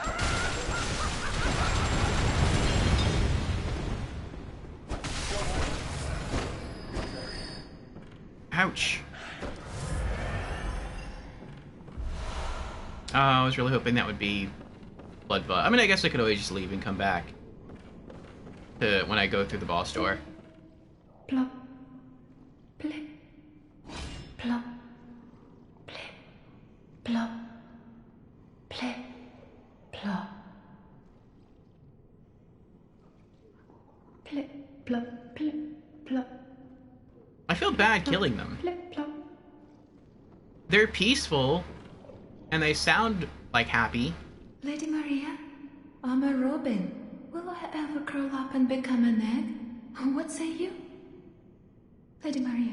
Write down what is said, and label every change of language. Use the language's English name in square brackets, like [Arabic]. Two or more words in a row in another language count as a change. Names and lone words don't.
[English] Ouch. Oh, I was really hoping that would be Blood Vat. I mean, I guess I could always just leave and come back to when I go through the boss door. Plop. Plip. Plop. Plip. Plop. Plip. Plop. Plip. Plop. Plip. Plop. I feel bad killing them. Plip. Plop. They're peaceful, and they sound like happy. Lady Maria, I'm a robin. Will I ever curl up and become an egg? What say you? Lady Maria.